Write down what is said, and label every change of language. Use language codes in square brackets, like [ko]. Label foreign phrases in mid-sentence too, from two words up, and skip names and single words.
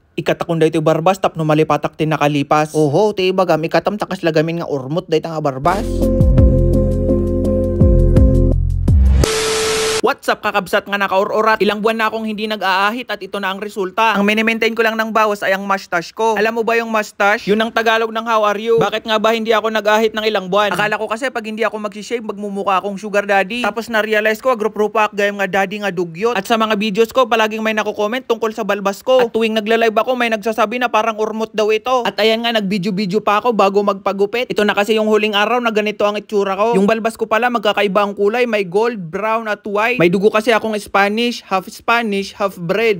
[ilo] Ikatakon daytoy barbas tapno malipatak tin nakalipas. Oho, ti ibagam ikatam takas lagamin nga urmot dayta nga barbas. [en] What's up [ilo] kakabsat nga naka-or-orat? [tl] Ilang buwan na akong hindi nag-aahit at ito na ang resulta. Ang mini-maintain ko lang ng bawas ay ang mustache ko. Alam mo ba yung mustache? Yun ang Tagalog ng [en] how are you? [tl] Bakit nga ba hindi ako nag-ahit ng ilang buwan? Akala ko kasi pag hindi ako mag-shave, magmumukha akong [en] sugar daddy. [tl] Tapos na-realize ko, [ilo] agrupo-rupa ak gayam nga daddy nga dugyot. [tl] At sa mga videos ko, palaging may nako-comment tungkol sa balbas ko. At tuwing nagla-live ako, may nagsasabi na parang urmot daw ito. At ayan nga, nag-video-video pa ako bago magpagupit. Ito na kasi yung huling araw na ganito ang itsura ko. Yung balbas ko pala magkakaiba ang kulay, may gold, brown at white. May dugo kasi akong Spanish, [en] half bread.